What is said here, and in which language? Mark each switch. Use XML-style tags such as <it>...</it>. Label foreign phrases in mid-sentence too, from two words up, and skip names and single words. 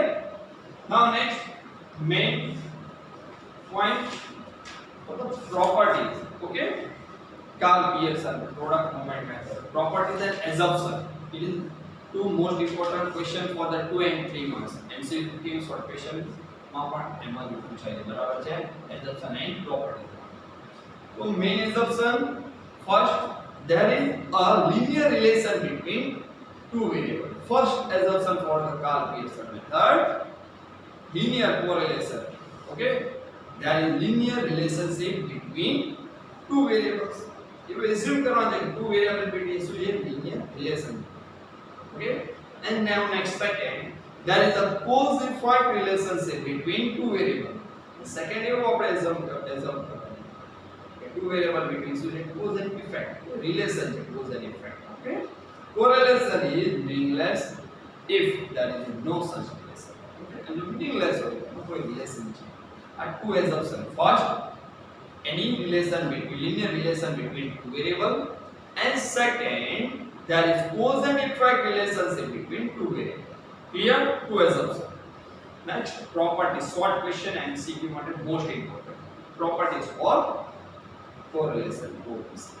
<en>Now next main point for the properties. Okay, Gall-Pearson product movement method. Properties and assumption. It is two most important question for the 2 and 3 marks. MCQ short question</en> <gu>માં પણ એમાં જ પૂછાય છે બરાબર છે</gu> <en>assumption and properties. So main assumption, first there is a linear relation between two variables. first assumption for the Karl Pearson method, linear correlation. Okay, there is linear relationship between two variables. You assume that two variables between</en> <gu>શું છે</gu> <en>linear relation. Okay, and now next second, there is a cause effect relationship between two variables. Second</en> <gu>એવું આપણે</gu> <en>assume</en> <gu>કરવાનું કે</gu> <en>two variable between</en> <gu>શું છે</gu> <en>cause and effect relation છે cause and effect. Okay, correlation is meaningless if there is no such relation. Okay, and meaningless</en> <gu>હોય કોઈ</gu> <en>relation છે. Are two assumptions. First, any relation between linear relation between two variable, and second, there is cause and effect relationship between two variable. Clear? Two assumptions. Next, properties. Short question and MCQ માટે most important. Properties for correlation coefficient.</en>